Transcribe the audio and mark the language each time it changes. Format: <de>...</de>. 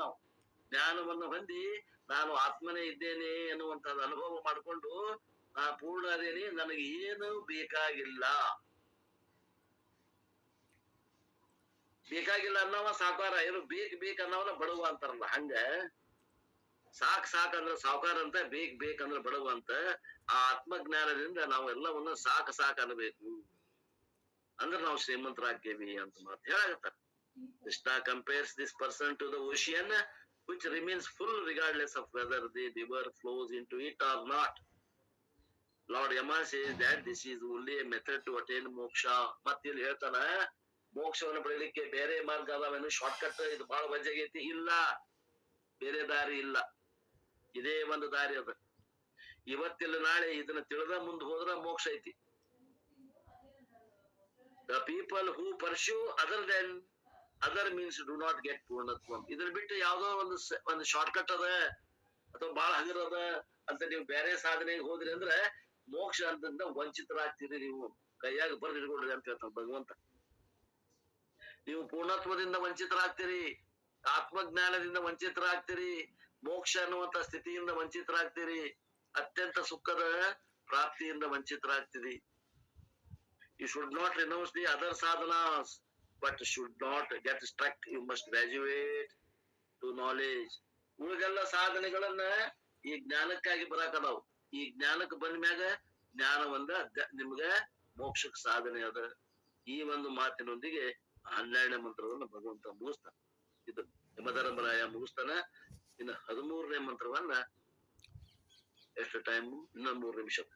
<kn>ನಾವು ಜ್ಞಾನವನ್ನು ಹೊಂದಿ ನಾನು ಆತ್ಮನೇ ಇದ್ದೇನೆ ಎನ್ನುವಂತದ್ದು ಅನುಭವ ಮಾಡಿಕೊಂಡು ನಾ ಪೂರ್ಣ ಅದೇನಿ, ನನಗೆ ಏನು ಬೇಕಾಗಿಲ್ಲ ಅನ್ನವ ಸಾಕಾರ. ಏನು ಬೇಕ್ ಅನ್ನವನ ಬಡವ ಅಂತಾರಲ್ಲ, ಹಂಗ ಸಾಕ್ ಅಂದ್ರ ಸಾಕಾರ ಅಂತ, ಬೇಕಂದ್ರ ಬಡವ ಅಂತ. ಆ ಆತ್ಮಜ್ಞಾನದಿಂದ ನಾವು ಎಲ್ಲವನ್ನ ಸಾಕ್ ಅನ್ಬೇಕು. ಅಂದ್ರೆ ನಾವು ಶ್ರೀಮಂತರಾಗ್ತೇವಿ ಅಂತ ಮಾತು ಹೇಳಾಗತ್ತಾರ.</kn> <en>Krishna compares this person to the ocean which remains full regardless of whether the river flows into it or not. Lord Yama says that this is only a method to attain moksha.</en> <kn>ಮತ್ತೆ ಇಲ್ಲಿ ಹೇಳ್ತಾನ ಮೋಕ್ಷವನ್ನು ಪಡೆಯಲಿಕ್ಕೆ ಬೇರೆ ಮಾರ್ಗ ಅದಾವೇನು, short cut ಇದು ಬಹಳ ವಜ್ಜಾಗೈತಿ, ಇಲ್ಲ, ಬೇರೆ ದಾರಿ ಇಲ್ಲ, ಇದೇ ಒಂದು ದಾರಿ ಅದ. ಇವತ್ತಿಲ್ಲ ನಾಳೆ ಇದನ್ನ ತಿಳಿದ ಮುಂದೆ ಹೋದ್ರ ಮೋಕ್ಷ ಐತಿ.</kn> <en>The people who pursue other means do not get ಪೂರ್ಣತ್ವಂ.</en> <kn>ಇದನ್ನ ಬಿಟ್ಟು ಯಾವ್ದೋ ಒಂದು ಶಾರ್ಟ್ ಕಟ್ ಅದ ಅಥವಾ ಬಹಳ ಹಗರ ಅದ ಅಂತ ನೀವು ಬೇರೆ ಸಾಧನೆಗೆ ಹೋದ್ರಿ ಅಂದ್ರೆ ಮೋಕ್ಷ ಅಂತಂದ ವಂಚಿತರಾಗ್ತೀರಿ. ನೀವು ಕೈಯಾಗ ಬರ್ದು ಇಟ್ಕೊಳ್ರಿ ಅಂತ ಹೇಳ್ತಾನ ಭಗವಂತ. ನೀವು ಪೂರ್ಣತ್ವದಿಂದ ವಂಚಿತರಾಗ್ತೀರಿ, ಆತ್ಮಜ್ಞಾನದಿಂದ ವಂಚಿತರಾಗ್ತೀರಿ, ಮೋಕ್ಷ ಅನ್ನುವಂತ ಸ್ಥಿತಿಯಿಂದ ವಂಚಿತರಾಗ್ತೀರಿ, ಅತ್ಯಂತ ಸುಖದ ಪ್ರಾಪ್ತಿಯಿಂದ ವಂಚಿತರಾಗ್ತೀರಿ.</kn> <en>You should not renounce the other sadhanas, but should not get stuck. You must graduate to knowledge.</en> <kn>ಉಳಿದೆಲ್ಲ ಸಾಧನೆಗಳನ್ನ ಈ ಜ್ಞಾನಕ್ಕಾಗಿ ಬರಾಕದಾವ್. ಈ ಜ್ಞಾನಕ್ಕೆ ಬಂದ ಮ್ಯಾಗ ಜ್ಞಾನವಂದ ನಿಮ್ಗ ಮೋಕ್ಷಕ್ಕೆ ಸಾಧನೆ ಅದ. ಈ ಒಂದು ಮಾತಿನೊಂದಿಗೆ 12ನೇ ಮಂತ್ರವನ್ನ ಭಗವಂತ ಮುಗಿಸ್ತಾನ. ಇದು ಯಮಧರ್ಮರಾಯ ಮುಗಿಸ್ತಾನ. ಇನ್ನು 13ನೇ ಮಂತ್ರವನ್ನ ಎಷ್ಟು ಟೈಮ್, ಇನ್ನ 3 ನಿಮಿಷ.</kn>